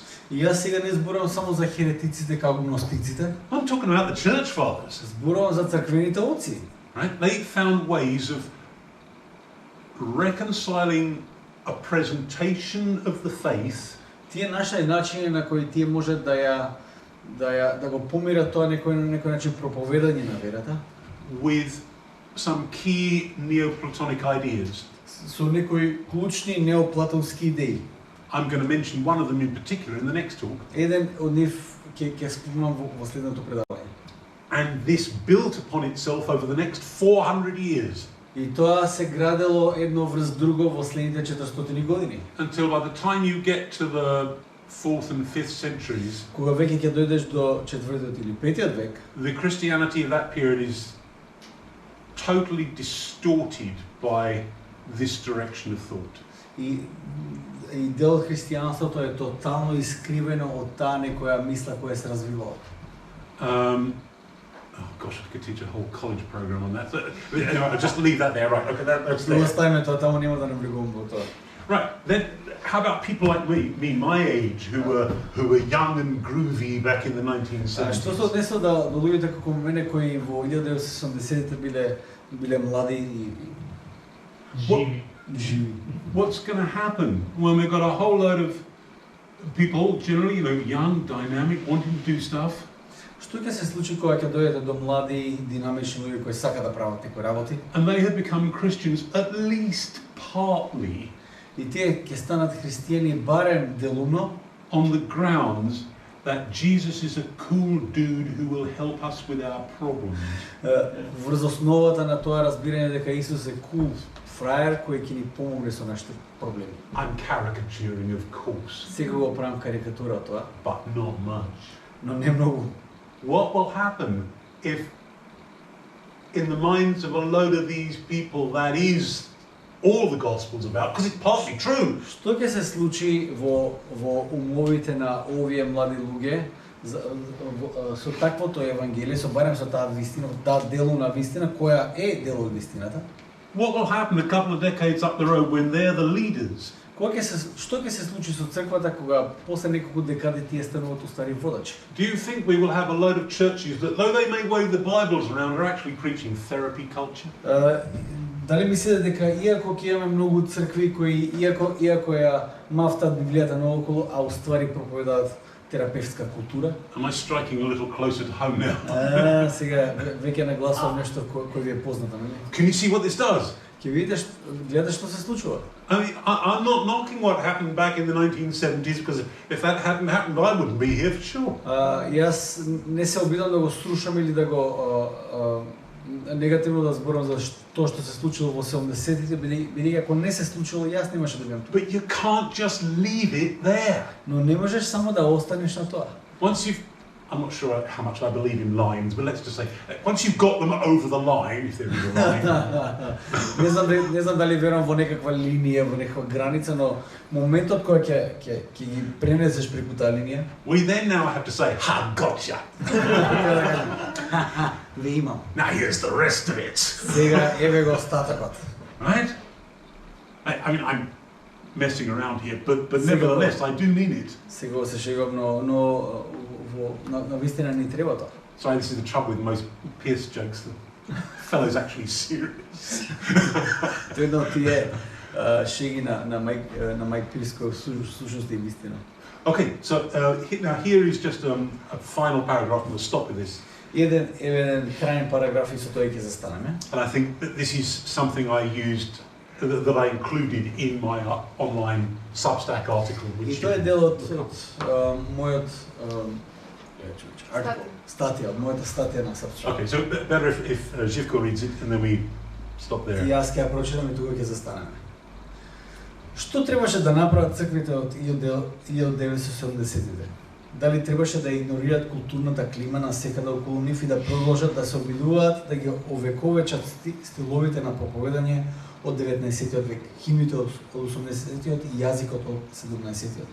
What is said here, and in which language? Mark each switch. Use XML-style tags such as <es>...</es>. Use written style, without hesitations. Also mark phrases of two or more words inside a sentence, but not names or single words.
<mk>И јас сега не зборувам само за херетиците како гностиците,</mk> <en>I'm talking about the church fathers.</en> <mk>зборувам за црквените оци.</mk> <en>Right? They found ways of reconciling a presentation of the faith</en> <mk>Тие нашли начини на кои тие можат да го помират тоа некој начин проповедање на верата</mk> <en>with some key Neoplatonic ideas.</en> <mk>со некои клучни неоплатонски идеи.</mk> <en>I'm going to mention one of them in particular in the next talk.</en> <mk>Еден од нив ќе спомнам во следното предавање.</mk> <en>And this built upon itself over the next 400 years</en> <mk>И тоа се градело едно врз друго во следните 400 години.</mk> <en>until by the time you get to the 4th and 5th centuries,</en> <mk>Кога веќе ќе дојдеш до 4-тиот или 5-тиот век,</mk> <en>the Christianity of that period is totally distorted by this direction of thought.</en> <mk>и дел од христијанството е тотално искривено од таа некоја мисла која се развивала.</mk> <en>Oh gosh, I could teach a whole college program on that. So, anyway, I'll just leave that there. Right, okay, that's</en> <mk>Што</mk> <en>there.</en> <mk>оставиме тоа, таму нема да навлегувам во тоа.</mk> <en>Right, then how about people like me my age, who were young and groovy back in the</en> <mk>Што се</mk> <en>1970s?</en> <mk>однесува до луѓето како мене кои во 1970-те биле млади и живи.</mk> <en>What's going to happen when we've got a whole load of people, generally, young, dynamic, wanting to do stuff?</en> <mk>Што ќе се случи кога ќе дојдете до млади, динамични луѓе кои сакаат да прават некои работи?</mk> <en>And they have become Christians at least partly</en> <mk>И тие ќе станат христијани барем делумно</mk> <en>on the grounds that Jesus is a cool dude who will help us with our problems.</en> <mk>врз основата на тоа разбирање дека Исус е кул фраер кој ќе ни помогне со нашите проблеми.</mk> <en>I'm caricaturing, of course,</en> <mk>Сега го правам карикатура од тоа,</mk> <en>but not much.</en> <mk>но не многу.</mk> <en>What will happen if, in the minds of a load of these people, that is all the gospel's about, because it's partly true.</en> <mk>Што ќе се случи во умовите на овие млади луѓе со таквото евангелие, со барем со таа вистина, таа делуна вистина која е дел од вистината?</mk> <en>What will happen a couple of decades up the road when they're the leaders?</en> <mk>Што ќе се случи со црквата кога после неколку декади тие стануваат устари водачи?</mk> <en>Do you think we will have a load of churches that, though they may wave the Bibles around, are actually preaching therapy culture?</en> <mk>Дали мислите дека иако ќе имаме многу цркви кои иако ја мафтат Библијата наоколу, а уствари проповедаат терапевтска култура?</mk> <en>Am I striking a little closer to home now?</en> <mk>Сега веќе нагласувам нешто кој ви е познато, нели?</mk> <en>Can you see what this does?</en> <mk>Ќе видиш, гледаш што се случува.</mk> <en>I mean, I'm not knocking what happened back in the 1970s, because if that hadn't happened, I wouldn't be here for sure.</en> <mk>Јас не се обидам да го струшам или да го негативно да зборам за тоа што се случило во 70-тите, бидејќи ако не се случило, јас немаше да бидам тука.</mk> <en>But you can't just leave it there.</en> <mk>Но не можеш само да останеш на тоа.</mk> <en>Once you've I'm not sure how much I believe in lines, but let's just say, once you've got them over the line, if there is a line.</en> <mk>Не знам дали верувам во некаква линија, во некаква граница, но моментот кој ќе ги пренесеш преку таа линија,</mk> <en>We then now have to say, ha, gotcha.</en> <mk>ве имам.</mk> <en>Now here's the rest of it.</en> <mk>Сега еве го остатокот.</mk> <en>Right? I mean, I'm messing around here, but nevertheless, I do mean it.</en> <mk>Сега се шегувам, но на вистина ни треба тоа.</mk> <en>Sorry, this is the trouble with most Pierce jokes. The fellow's actually serious.</en> <mk>Тоа е едно од тие шеги на Майк Пирс кој всушност е вистина.</mk> <en>Okay, so now here is just a final paragraph, and we'll stop with this.</en> <mk>Еден крајен параграф и со тоа ќе застанеме.</mk> <en>And I think that this is something I used, that I included in my online Substack article.</en> <mk>И тоа е дел од мојот статија, од мојата статија на Substack.</mk> <en>Okay, so better if Živko reads it and then we stop there.</en> <mk>И јас ќе ја прочитам и тука ќе застанеме. Што требаше да направат црквите од 1970-те? Дали требаше да игнорираат културната клима на секаде околу нив и да продолжат да се обидуваат да ги овековечат стиловите на проповедање од 19-тиот век, химните од 18-тиот и јазикот од 17-тиот?</mk>